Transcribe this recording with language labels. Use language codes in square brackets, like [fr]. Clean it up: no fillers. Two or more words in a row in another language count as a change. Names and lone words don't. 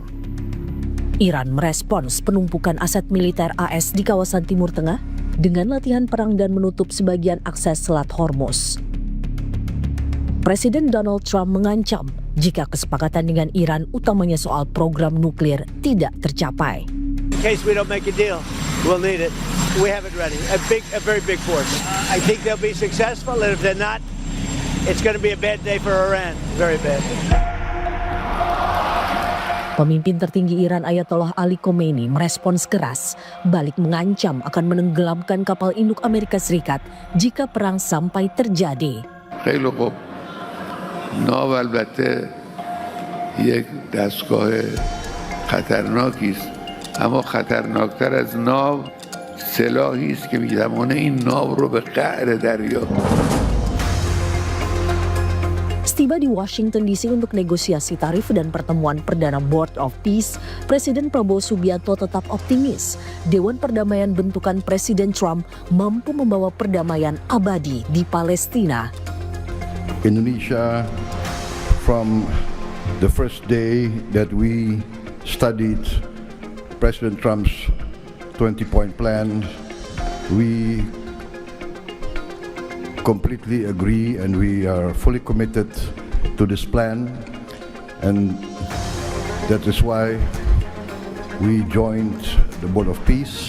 [id] Iran merespons penumpukan aset militer AS di kawasan Timur Tengah dengan latihan perang dan menutup sebagian akses Selat Hormuz. Presiden Donald Trump mengancam jika kesepakatan dengan Iran, utamanya soal program nuklir, tidak tercapai. [en] In case we don't make a deal, we'll need it. We have it ready. A very big force. I think they'll be successful, and if they're not, it's going to be a bad day for Iran. Very bad. [id] Pemimpin tertinggi Iran Ayatollah Ali Khomeini merespons keras, balik mengancam akan menenggelamkan kapal induk Amerika Serikat jika perang sampai terjadi. [fa] خیلی خوب. ناو البته یک دستگاه خطرناکی است، اما خطرناکتر از ناو سلاحی است که می‌تواند این ناو رو به قعر دریا. [id] Setiba di Washington DC untuk negosiasi tarif dan pertemuan perdana [en] Board of Peace, [id] Presiden Prabowo Subianto tetap optimis Dewan Perdamaian bentukan Presiden Trump mampu membawa perdamaian abadi di Palestina. [en] Indonesia, from the first day that we studied President Trump's 20-point plan, we completely agree and we are fully committed to this plan, and that is why we joined the Board of Peace.